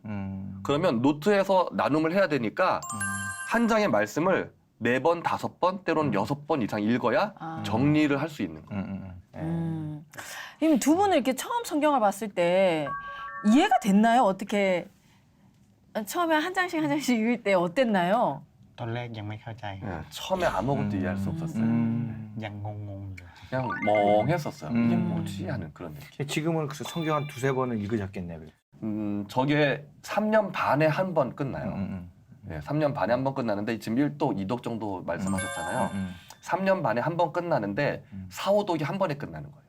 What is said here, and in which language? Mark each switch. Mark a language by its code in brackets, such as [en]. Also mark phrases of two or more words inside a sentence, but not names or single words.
[ko] 그러면 노트에서 나눔을 해야 되니까 한 장의 말씀을 4번, 5번, 때로는 6번 이상 읽어야 정리를 할 수 있는 거예요. 그럼 두 분은 이렇게 처음 성경을 봤을 때 이해가 됐나요? 어떻게 처음에 한 장씩 읽을 때 어땠나요? [th] ตอนแรกยังไม่เข้าใจ [ko] 처음에 아무것도 이해할 수 없었어요. [th] ยังงงๆอยู่ [ko] 그냥 멍했었어요. 이게 뭐지 하는 그런 느낌. 지금은 그래서 성경 한 2-3번은 읽으셨겠네요. 저게 3년 반에 한 번 끝나요. 네, 3년 반에 한 번 끝나는데 지금 1독, 2독 정도 말씀하셨잖아요. 3년 반에 한 번 끝나는데 4, 5독이 한 번에 끝나는 거예요.